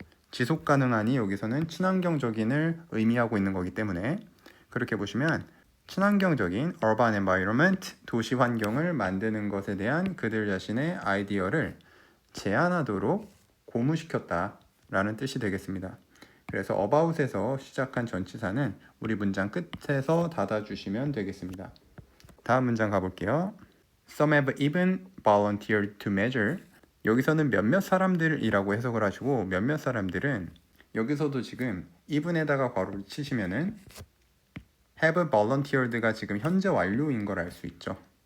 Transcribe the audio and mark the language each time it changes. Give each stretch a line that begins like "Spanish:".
Korean: 지속 가능한이 여기서는 친환경적인을 의미하고 있는 거기 때문에 그렇게 보시면 친환경적인 urban environment, 도시 환경을 만드는 것에 대한 그들 자신의 아이디어를 제안하도록 고무시켰다 라는 뜻이 되겠습니다. 그래서 about에서 시작한 전치사는 우리 문장 끝에서 닫아주시면 되겠습니다. 다음 문장 가볼게요.
English: Some have even volunteered to measure.
Korean: 여기서는 몇몇 사람들이라고 해석을 하시고, 몇몇 사람들은 여기서도 지금 even에다가 괄호를 치시면은 have volunteered가 지금 현재 완료인 걸 알 수 있죠.